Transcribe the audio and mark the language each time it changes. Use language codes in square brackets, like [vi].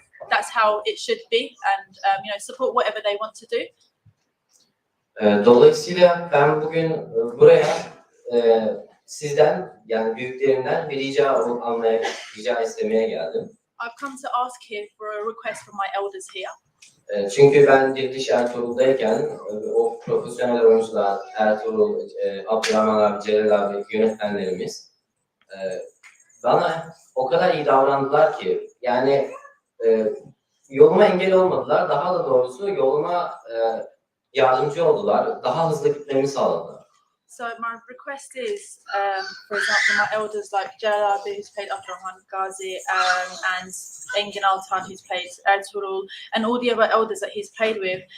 [en] That's how it should be, and support whatever they want to do. [tr] Dolayısıyla ben bugün buraya sizden yani büyüklerimden bir rica istemeye geldim. [en] I've come to ask here for a request from my elders here. [tr] Çünkü ben Diriliş Ertuğrul'dayken o profesyonel oyuncular Ertuğrul, Abdur Rahman abi, Celal abi yönetmenlerimiz bana o kadar iyi davrandılar ki yani yoluma engel olmadılar. Daha da doğrusu yoluma yardımcı oldular. Daha hızlı gitmemi sağladılar. [en] So my request is, for example, my elders like Jalal who's played Abdur Rahman and Engin Altan who's played Ertugrul, and all the other elders that he's played with.